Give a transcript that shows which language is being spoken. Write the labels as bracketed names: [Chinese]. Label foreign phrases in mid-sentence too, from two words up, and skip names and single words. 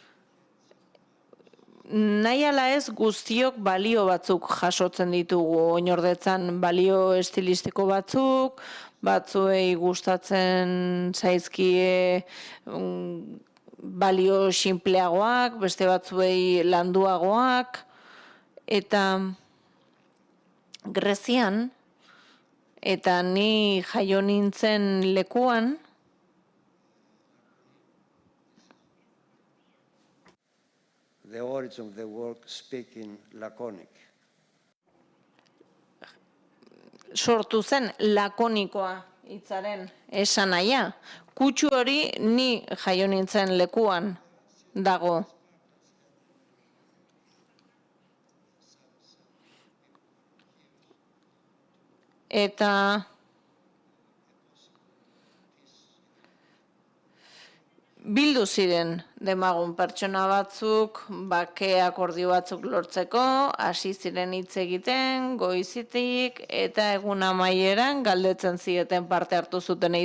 [Basque] Nahi ala ez guztiok balio batzuk jasotzen ditugu, oinordetzan balio estilistiko batzuk, batzuei gustatzen zaizkie balio sinpleagoak, beste batzuei landuagoak, eta Grezian, eta ni jaio nintzen lekuan, [English] the origin of the word speaking laconic. [Basque] sortu zen lakonikoa hitzaren esanahia. Kutsu hori ni jaio nintzen lekuan dago. Eta bildu ziren demagun pertsona batzuk, bake akordio batzuk lortzeko, hasi ziren hitz egiten, goizitik, eta egun amaieran galdetzen zieten parte hartu zutenei.